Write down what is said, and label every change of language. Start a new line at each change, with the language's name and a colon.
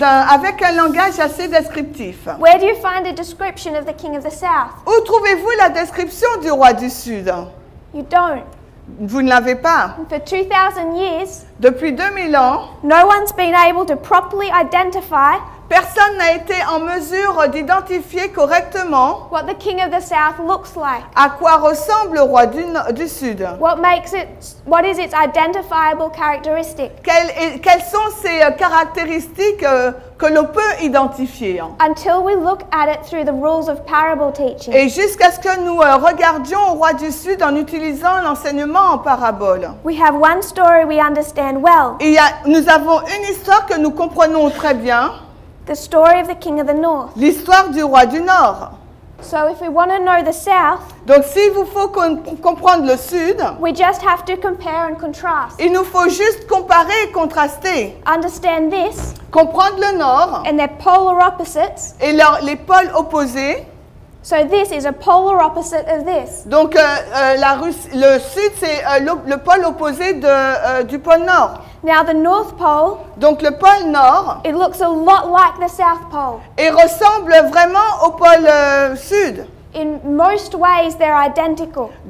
French: avec un langage assez descriptif.
English: Where do you find a description of the king of the south?
French: Où trouvez-vous la description du roi du Sud?
English: You don't.
French: Vous ne l'avez pas.
English: And for 2,000 years,
French: Depuis 2000 ans,
English: no one's been able to properly identify
French: personne n'a été en mesure d'identifier correctement
English: what the king of the south looks like.
French: à quoi ressemble le roi du Sud.
English: What is its identifiable characteristic?
French: Quelles sont ces caractéristiques que l'on peut identifier?
English: Until we look at it through the rules of parable teaching.
French: Et jusqu'à ce que nous regardions au roi du Sud en utilisant l'enseignement en parabole.
English: We have one story we understand well.
French: Nous avons une histoire que nous comprenons très bien.
English: The story of the king of the north.
French: L'histoire du roi du Nord.
English: So if we want to know the south,
French: donc s'il vous faut comprendre le Sud,
English: we just have to compare and contrast.
French: Il nous faut juste comparer et contraster.
English: Understand this.
French: Comprendre le Nord.
English: And their polar opposites.
French: Et les pôles opposés.
English: So this is a polar opposite of this.
French: Donc le Sud c'est le pôle opposé du pôle Nord.
English: Now the North Pole,
French: donc le pôle Nord,
English: it looks a lot like the South Pole.
French: Et ressemble vraiment au pôle Sud.
English: In most ways they're identical.